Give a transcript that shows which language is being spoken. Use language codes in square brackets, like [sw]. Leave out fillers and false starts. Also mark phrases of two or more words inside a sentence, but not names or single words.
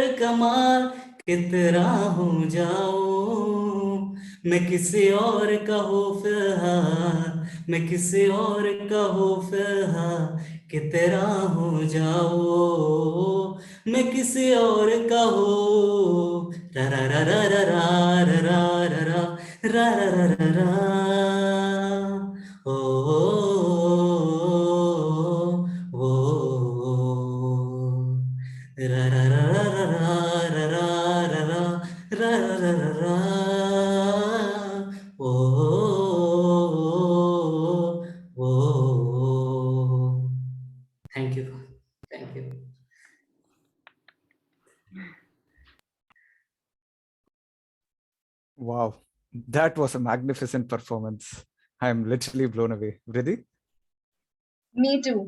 [hi] कमाल कि तेरा हो जाऊं, मैं किसी और का हो फिलहाल, मैं किसी और का हो फिलहाल कि तेरा हो जाऊं, मैं किसी और का हो, रा रा रा रा रा रा रा रा रा रा रा रा रा रा, ओ ओ रा रा रा रा रा रा रा रा रा रा रा रा, ओ ओ, [en] Thank you, thank you. Wow, that was a magnificent performance. I am literally blown away. Vriddhi? Me too.